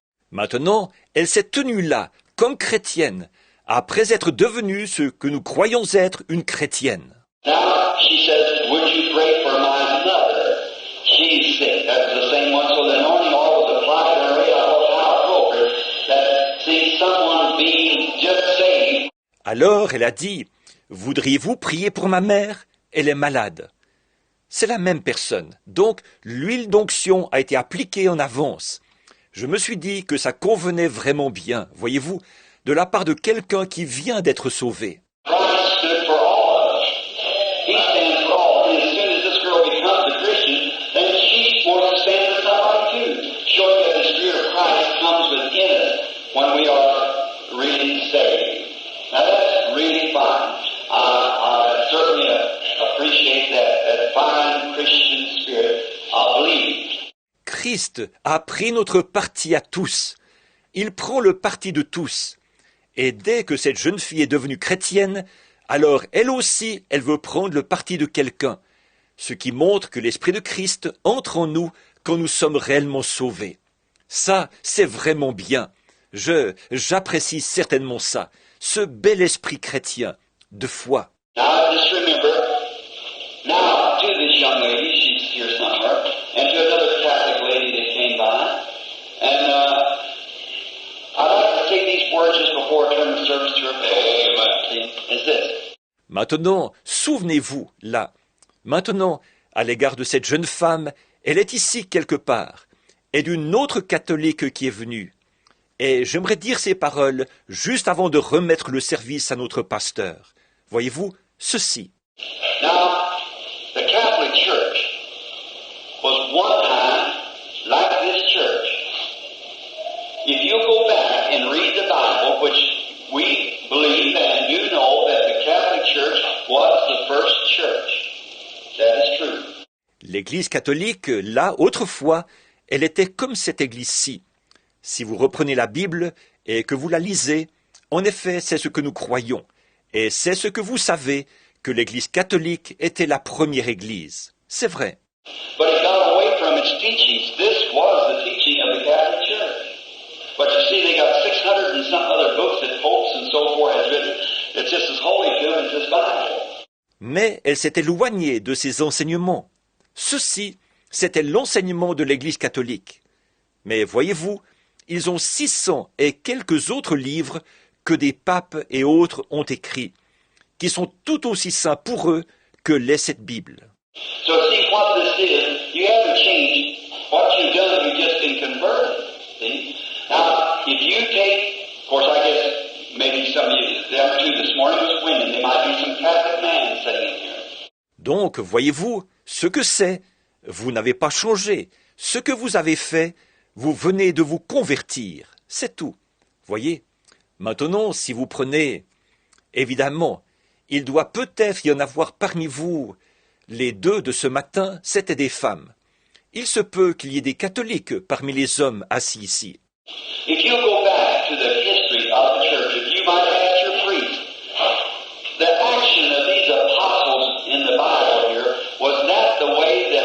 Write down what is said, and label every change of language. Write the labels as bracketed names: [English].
[French] Maintenant, elle s'est tenue là, comme chrétienne, après être devenue ce que nous croyons être une chrétienne. [English] Now she says, "Would you pray for my mother? She's sick." That's the same one. So the anointing oil was applied to her. I thought how appropriate that see someone being just saved. [French] Alors elle a dit, « Voudriez-vous prier pour ma mère? Elle est malade. » C'est la même personne. Donc l'huile d'onction a été appliquée en avance. Je me suis dit que ça convenait vraiment bien, voyez-vous, de la part de quelqu'un qui vient d'être sauvé. [English] Christ stood for all of us. He stands for all. And as soon as this girl becomes a Christian, then she wants to stand for somebody too, showing that the Spirit of Christ comes within us when we are really saved. Now that's really fine. I certainly appreciate that fine Christian spirit of belief. [French] Christ a pris notre parti à tous. Il prend le parti de tous. Et dès que cette jeune fille est devenue chrétienne, alors elle aussi, elle veut prendre le parti de quelqu'un. Ce qui montre que l'Esprit de Christ entre en nous quand nous sommes réellement sauvés. Ça, c'est vraiment bien. J'apprécie certainement ça. Ce bel esprit chrétien, de foi. [English] Now just remember, now to this young lady, she's here somewhere, and to another Catholic lady that came by, and I'd like to take these words just before I turn the service to her. Amen. Is this? [French] Maintenant, souvenez-vous, là. Maintenant, à l'égard de cette jeune femme, elle est ici quelque part, et d'une autre catholique qui est venue. Et j'aimerais dire ces paroles juste avant de remettre le service à notre pasteur. Voyez-vous, ceci. [English] Now, the Catholic Church was one time like this church. If you go back and read the Bible, which we believe and do know that the Catholic Church was the first church. That is true. [French] L'Église catholique, là, autrefois, elle était comme cette Église-ci. Si vous reprenez la Bible et que vous la lisez, en effet, c'est ce que nous croyons. Et c'est ce que vous savez, que l'Église catholique était la première Église. C'est vrai. [English] But it got away from its teachings. This was the teaching of the Catholic Church. But you see, they got 600 and some other books that popes and so forth has written. It's just as holy to them as this Bible. [French] Mais elle s'est éloignée de ses enseignements. Ceci, c'était l'enseignement de l'Église catholique. Mais voyez-vous, ils ont 600 et quelques autres livres que des papes et autres ont écrits, qui sont tout aussi saints pour eux que l'est cette Bible. [English] So see what this is. You haven't changed. What you've done, you've just been converted. See? Now, if you take, of course, I guess maybe some of you, the other two this morning was women. There might be some Catholic man sitting in here. [French] Donc, voyez-vous, ce que c'est, vous n'avez pas changé. Ce que vous avez fait, vous venez de vous convertir. C'est tout. Voyez? Maintenant, si vous prenez, évidemment, il doit peut-être y en avoir parmi vous. Les deux de ce matin, c'étaient des femmes. Il se peut qu'il y ait des catholiques parmi les hommes assis ici. [English] If you go back to the history of the church, if you might ask your priest, the action of these apostles in the Bible here, was that the way